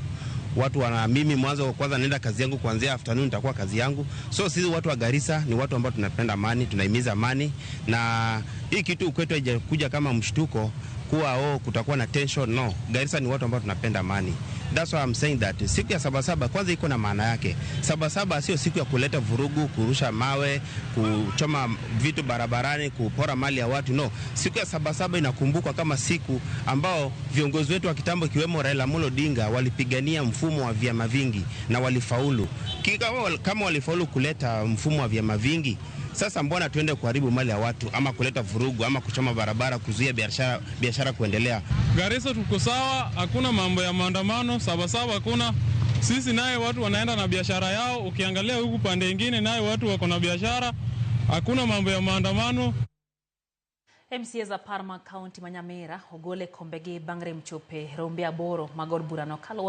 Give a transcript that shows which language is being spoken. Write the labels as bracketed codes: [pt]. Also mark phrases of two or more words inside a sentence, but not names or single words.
[sw] Mimi mwanzo kwanza naenda kazi yangu kuanzia afternoon nitakuwa kazi yangu. So sisi watu wa Garissa ni watu ambao tunapenda amani, tunahimiza amani, na hii kitu kwetu haijakuja kama mshtuko kuwa kutakuwa na tension. No, Garissa ni watu ambao tunapenda amani. [en] That's why I'm saying that [sw] siku ya Sabasaba kwanza iko na maana yake. Sabasaba sio siku ya kuleta vurugu, kurusha mawe, kuchoma vitu barabarani, kupora mali ya watu. No, siku ya Sabasaba inakumbukwa kama siku ambao viongozi wetu wa kitambo ikiwemo Raila Amolo Odinga walipigania mfumo wa vyama vingi na walifaulu. Kama walifaulu kuleta mfumo wa vyama vingi, sasa mbona tuende kuharibu mali ya watu ama kuleta vurugu ama kuchoma barabara, kuzuia biashara kuendelea? Garissa tuko sawa, hakuna mambo ya maandamano. Sabasaba hakuna. Sisi naye watu wanaenda na biashara yao. Ukiangalia huku pande nyingine naye watu wako na biashara. Hakuna mambo ya maandamano. MCA za Parma County Manyamera ogole kombegi bangre mchope rombe aboro magod burano kalo